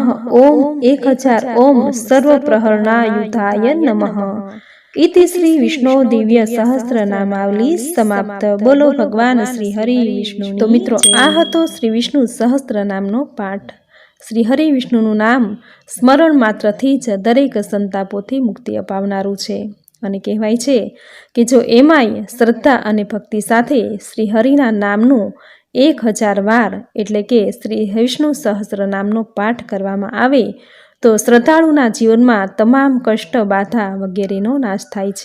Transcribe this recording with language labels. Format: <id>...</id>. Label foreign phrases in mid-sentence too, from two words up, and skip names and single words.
<sa>ओम 1000 ओम सर्वप्रहरणायुधाय नमः। इति श्री विष्णु दिव्य सहस्त्रनामावली समाप्त।</sa> <gu>બોલો ભગવાન શ્રી હરિ વિષ્ણુ। તો મિત્રો આ હતો શ્રી વિષ્ણુ સહસ્ત્રનામનો પાઠ। श्री हरि विष्णुનું નામ સ્મરણ માત્રથી જ દરેક સંતાપોથી મુક્તિ અપાવનારું છે અને કહેવાય છે કે જો એમાંય શ્રદ્ધા અને ભક્તિ સાથે શ્રી હરિના નામનું 1000 વાર એટલે કે શ્રી વિષ્ણુ સહસ્ત્રનામનો પાઠ કરવામાં આવે તો શ્રદ્ધાળુના જીવનમાં તમામ કષ્ટ બાધા વગેરેનો નાશ થાય છે।</gu>